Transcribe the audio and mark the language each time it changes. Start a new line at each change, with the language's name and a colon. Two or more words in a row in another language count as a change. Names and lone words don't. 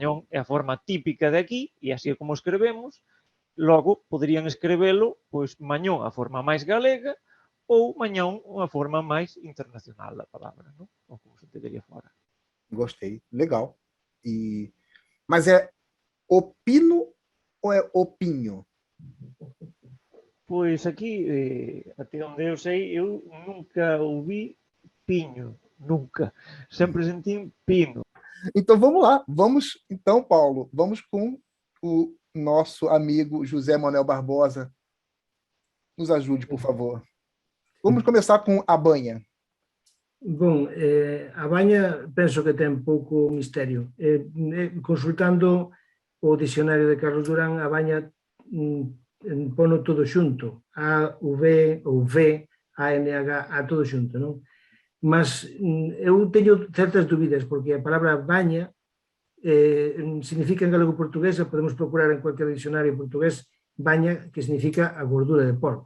Galician: mañón é a forma típica de aquí e así é como escrevemos, logo poderían escrevelo, pois mañón a forma máis galega ou mañón unha forma máis internacional da palabra, non? Ou como se entendería fora.
Portuguese: Gostei. Legal. Mas é opino ou é opinho?
Galician: Pois aquí, até onde eu sei, eu nunca ouvi piño, nunca. Sempre sentín pino.
Portuguese: Então vamos lá. Vamos, então, Paulo, vamos com o nosso amigo José Manuel Barbosa. Nos ajude, por favor. Vamos começar com a banha. Bom,
Galician: a baña penso que ten pouco misterio. Consultando o dicionario de Carlos Durán, a baña pono todo xunto. A, V ou V, A, N, H, A todo xunto, non? mas eu teño certas dúbidas, porque a palabra baña significa en galego portugués, podemos procurar en cualquier dicionario portugués, baña, que significa a gordura de porco.